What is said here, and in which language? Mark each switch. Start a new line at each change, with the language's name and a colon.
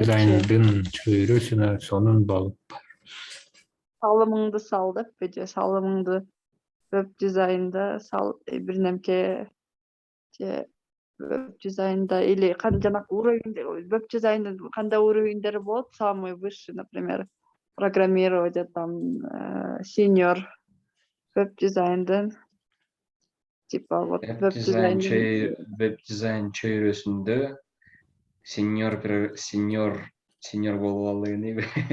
Kyrgyz: Дизайндын чөйрөсүнө сонун багыт бар. Салымыңды сал деппи же салымыңды веб дизайнда сал бир немке же веб дизайнда или жанакы уровень, веб дизайндын кандай уровеньдери болот?
Russian: Самый высший, например, программирование, там, сеньор,
Kyrgyz: веб дизайндын,
Russian: типа вот веб дизайндын.
Kyrgyz: Веб дизайн чөйрөсүндө сеньор болуп алайын дейби.